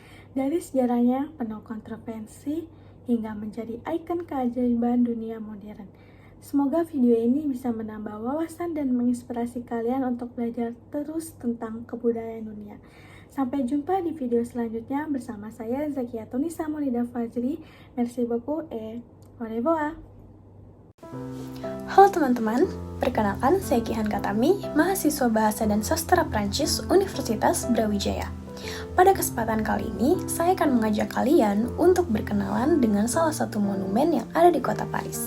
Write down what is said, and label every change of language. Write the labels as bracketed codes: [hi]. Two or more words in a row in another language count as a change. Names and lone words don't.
[id] Dari sejarahnya penuh kontroversi hingga menjadi ikon keajaiban dunia modern. Semoga video ini bisa menambah wawasan dan menginspirasi kalian untuk belajar terus tentang kebudayaan dunia. Sampai jumpa di video selanjutnya bersama saya Zakia Tunisa Maulida Fajri. [fr] Merci beaucoup et au revoir. [id] Halo teman-teman, perkenalkan saya Kihan Katami, mahasiswa Bahasa dan Sastra Prancis Universitas Brawijaya. Pada kesempatan kali ini, saya akan mengajak kalian untuk berkenalan dengan salah satu monumen yang ada di kota Paris.